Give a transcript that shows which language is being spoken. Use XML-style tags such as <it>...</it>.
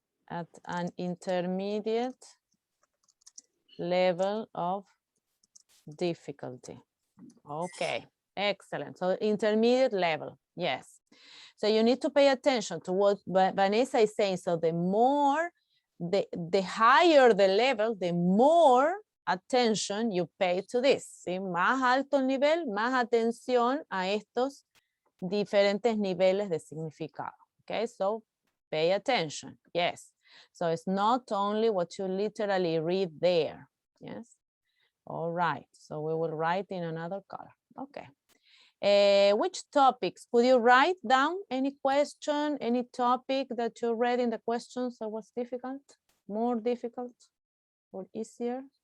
<en>At an intermediate level of difficulty. Okay, excellent. So intermediate level, yes. So you need to pay attention to what Vanessa is saying. So the more, the higher the level, the more attention you pay to this.</en> <es>¿Sí? Más alto el nivel, más atención a estos diferentes niveles de significado.</es> <en>Okay, so pay attention, yes. So it's not only what you literally read there, yes. All right, so we will write in another color, okay. Which topics? Could you write down any question, any topic that you read in the questions that was difficult, more difficult or easier?</en>